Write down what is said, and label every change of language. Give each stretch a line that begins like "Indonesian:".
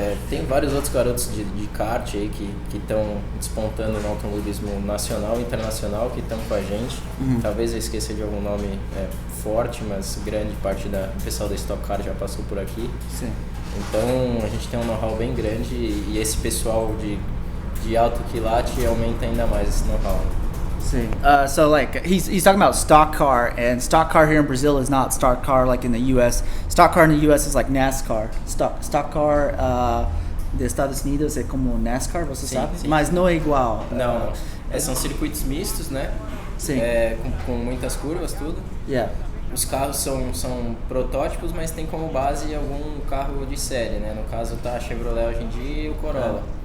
Portuguese: Tem vários outros garotos de kart aí que estão despontando no automobilismo nacional e internacional que estão com a gente. Talvez eu esqueça de algum nome forte, mas grande parte do pessoal da Stock Car já passou por aqui. Então a gente tem um know-how bem grande e esse pessoal de alto quilate aumenta ainda mais esse know-how.
English: So like he's talking about stock car, and stock car here in Brazil is not stock car like in the U.S. Stock car in the U.S. is like NASCAR.
Portuguese: Stock car dos Estados Unidos é como NASCAR, você sabe? Sim. Mas não é igual. Não. São circuitos mistos, né? Sim. Com muitas curvas, tudo. Os carros são protótipos, mas tem como base algum carro de série, né? No caso tá a Chevrolet hoje em dia e o Corolla.